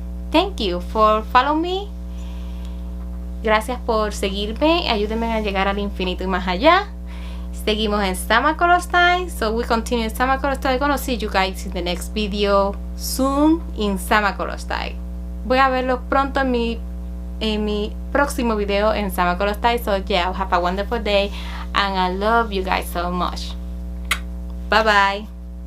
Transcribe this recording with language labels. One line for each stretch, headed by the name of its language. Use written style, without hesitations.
English: Thank you for following me.
Spanish: Gracias por seguirme. Ayúdenme a llegar al infinito y más allá. Seguimos en
English: Summer Color Style. So we continue in Summer Color Style. Gonna see you guys in the next video soon in Summer Color Style.
Spanish: Voy a verlos pronto en mi próximo video en Summer Color Style.
English: So yeah, have a wonderful day and I love you guys so much. Bye bye.